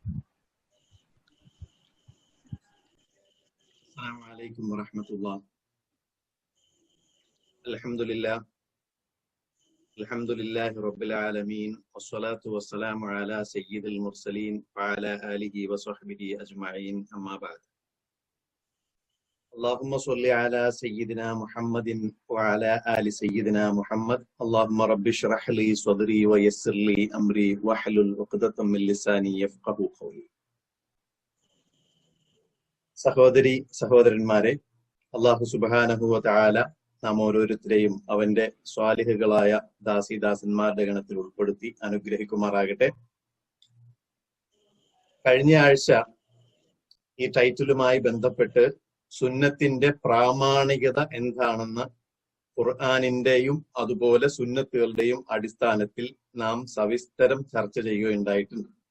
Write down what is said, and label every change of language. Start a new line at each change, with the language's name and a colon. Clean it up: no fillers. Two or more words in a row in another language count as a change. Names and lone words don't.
Arabic: السلام عليكم ورحمة الله. الحمد لله الحمد لله رب العالمين والصلاة والسلام على سيد المرسلين وعلى آله وصحبه أجمعين. أما بعد. اللهم صل على سيدنا محمد وعلى آل سيدنا محمد. اللهم رب اشرح لي صدري ويسر لي أمري واحلل عقدة من لساني يفقهوا قولي.
Malayalam: സഹോദരി സഹോദരന്മാരെ,
Arabic: الله سبحانه وتعالى
Malayalam: നാം ഓരോരുത്തരെയും അവന്റെ സ്വാലിഹുകളായ ദാസീദാസന്മാരുടെ ഗണത്തിൽ ഉൾപ്പെടുത്തി അനുഗ്രഹിക്കുമാറാകട്ടെ. കഴിഞ്ഞ ആഴ്ച ഈ ടൈറ്റിലുമായി ബന്ധപ്പെട്ട് സുന്നത്തിന്റെ പ്രാമാണികത എന്താണെന്ന് ഖുർആനിന്റെയും അതുപോലെ സുന്നത്തുകളുടെയും അടിസ്ഥാനത്തിൽ നാം സവിസ്തരം ചർച്ച ചെയ്യുകയുണ്ടായിട്ടുണ്ട്.